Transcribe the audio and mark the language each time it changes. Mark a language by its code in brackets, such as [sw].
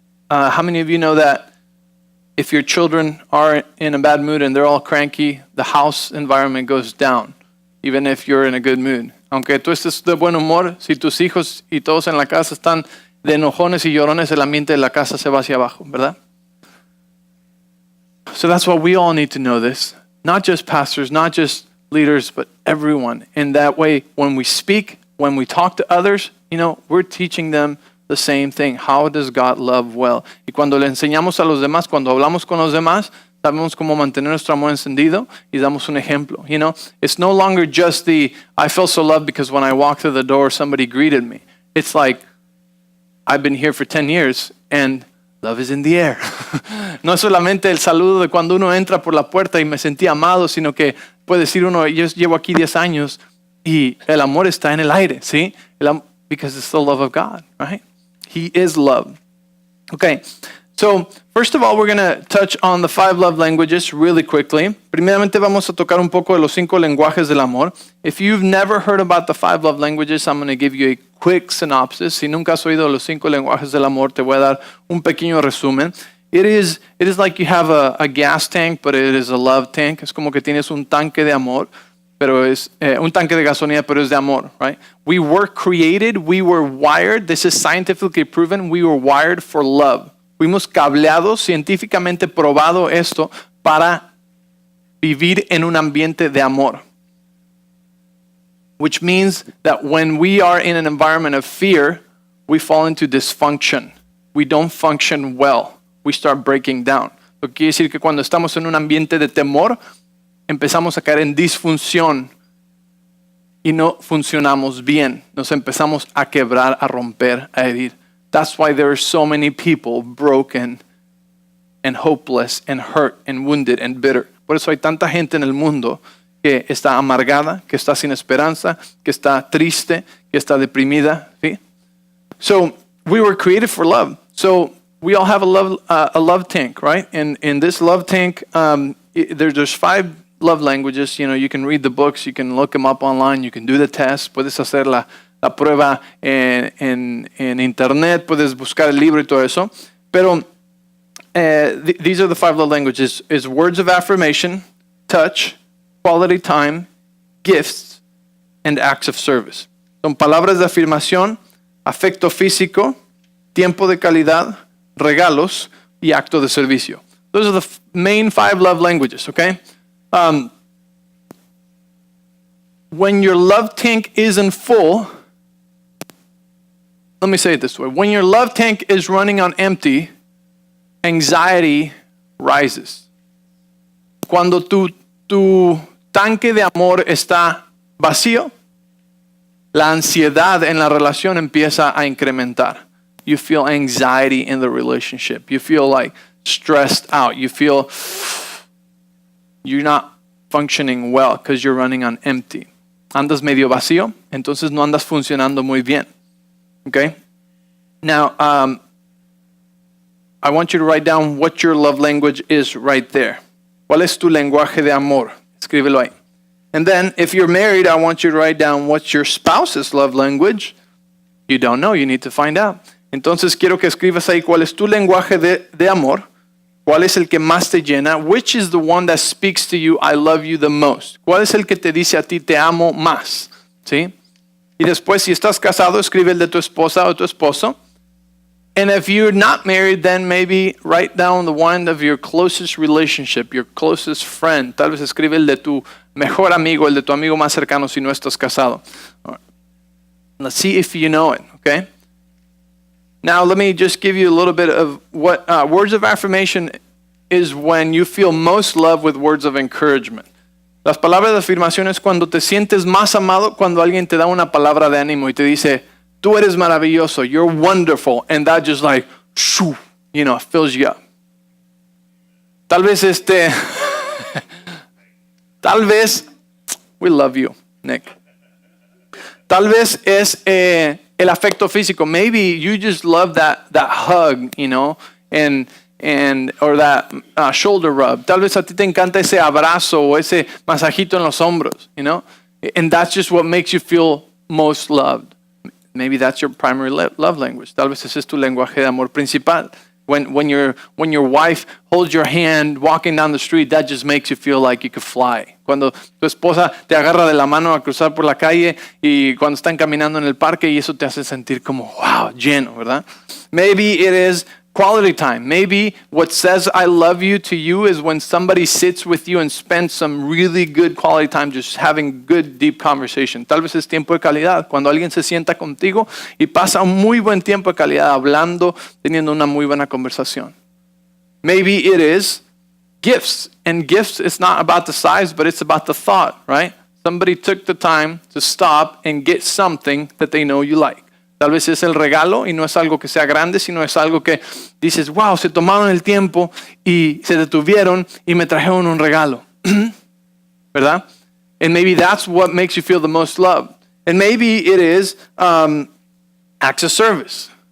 [en] How many of you know that if your children are in a bad mood and they're all cranky, the house environment goes down, even if you're in a good mood? [es] Aunque tú estés de buen humor, si tus hijos y todos en la casa están de enojones y llorones, el ambiente de la casa se va hacia abajo, ¿verdad? [en] So that's why we all need to know this. Not just pastors, not just leaders, but everyone. And that way, when we speak, when we talk to others, you know, we're teaching them the same thing. How does God love well? [es] Y cuando le enseñamos a los demás, cuando hablamos con los demás, sabemos cómo mantener nuestro amor encendido y damos un ejemplo. [en] You know, it's no longer just I felt so loved because when I walked through the door, somebody greeted me. It's like, I've been here for 10 years and love is in the air. [es] No es solamente el saludo de cuando uno entra por la puerta y me sentí amado, sino que puede decir uno, yo llevo aquí 10 años y el amor está en el aire, ¿sí? [en] Because it's the love of God, right? He is love. Okay, so first of all, we're going to touch on the 5 love languages really quickly. [es] Primeramente vamos a tocar un poco de los 5 lenguajes del amor. [en] If you've never heard about the 5 love languages, I'm going to give you a quick synopsis. [es] Si nunca has oído los 5 lenguajes del amor, te voy a dar un pequeño resumen. [en] It is like you have a gas tank, but it is a love tank. [es] Es como que tienes un tanque de amor, pero es un tanque de gasolina, pero es de amor, right? [en] We were created, we were wired. This is scientifically proven. We were wired for love. [es] Fuimos cableados, científicamente probado esto para vivir en un ambiente de amor. [en] Which means that when we are in an environment of fear, we fall into dysfunction. We don't function well. We start breaking down. [es] Lo que quiere decir que cuando estamos en un ambiente de temor, empezamos a caer en disfunción y no funcionamos bien. Nos empezamos a quebrar, a romper, a herir. [en] That's why there are so many people broken and hopeless and hurt and wounded and bitter. [es] Por eso hay tanta gente en el mundo que está amargada, que está sin esperanza, que está triste, que está deprimida. ¿Sí? [en] So we were created for love. So we all have a love tank, right? And in this love tank, there's 5 love languages. You know, you can read the books, you can look them up online, you can do the test. [es] Puedes hacer la prueba en internet, puedes buscar el libro y todo eso. [en] Pero these are the 5 love languages: is words of affirmation, touch, quality time, gifts, and acts of service. [es] Son palabras de afirmación, afecto físico, tiempo de calidad, regalos y acto de servicio. [en] Those are the main 5 love languages, okay? When your love tank isn't full, let me say it this way. When your love tank is running on empty, anxiety rises. [es] Cuando tu tanque de amor está vacío, la ansiedad en la relación empieza a incrementar. [en] You feel anxiety in the relationship. You feel like stressed out. You feel you're not functioning well because you're running on empty. [es] Andas medio vacío, entonces no andas funcionando muy bien. Okay? Now, [en] I want you to write down what your love language is right there. [es] ¿Cuál es tu lenguaje de amor? Escríbelo ahí. [en] And then, if you're married, I want you to write down what's your spouse's love language. You don't know, you need to find out. [es] Entonces, quiero que escribas ahí cuál es tu lenguaje de amor. ¿Cuál es el que más te llena? [en] Which is the one that speaks to you, I love you the most? [es] ¿Cuál es el que te dice a ti, te amo más? ¿Sí? Y después, si estás casado, escribe el de tu esposa o tu esposo. [en] And if you're not married, then maybe write down the one of your closest relationship, your closest friend. [es] Tal vez escribe el de tu mejor amigo, el de tu amigo más cercano si no estás casado. [en] Right. Let's see if you know it, okay? Now, let me just give you a little bit of what words of affirmation is when you feel most love with words of encouragement. [es] Las palabras de afirmación es cuando te sientes más amado, cuando alguien te da una palabra de ánimo y te dice, tú eres maravilloso, [en] you're wonderful, [es] and that just like, shoo, you know, fills you up. Tal vez tal vez, [en] we love you, Nick. [es] Tal vez es el afecto físico. [en] Maybe you just love that hug, you know, and or that shoulder rub. [es] Tal vez a ti te encanta ese abrazo o ese masajito en los hombros, [en] you know, and that's just what makes you feel most loved. Maybe that's your primary love language. [es] Tal vez ese es tu lenguaje de amor principal. [en] When your wife holds your hand walking down the street, that just makes you feel like you could fly. [es] Cuando tu esposa te agarra de la mano a cruzar por la calle y cuando están caminando en el parque y eso te hace sentir como, wow, lleno, ¿verdad? [en] Maybe it is quality time. Maybe what says I love you to you is when somebody sits with you and spends some really good quality time just having good, deep conversation. [es] Tal vez es tiempo de calidad. Cuando alguien se sienta contigo y pasa un muy buen tiempo de calidad hablando, teniendo una muy buena conversación. [en] Maybe it is gifts. And gifts, it's not about the size, but it's about the thought, right? Somebody took the time to stop and get something that they know you like. [es] Tal vez es el regalo y no es algo que sea grande, sino es algo que dices, wow, se tomaron el tiempo y se detuvieron y me trajeron un regalo. ¿Verdad? [en] And maybe that's what makes you feel the most loved. And maybe it is acts of service.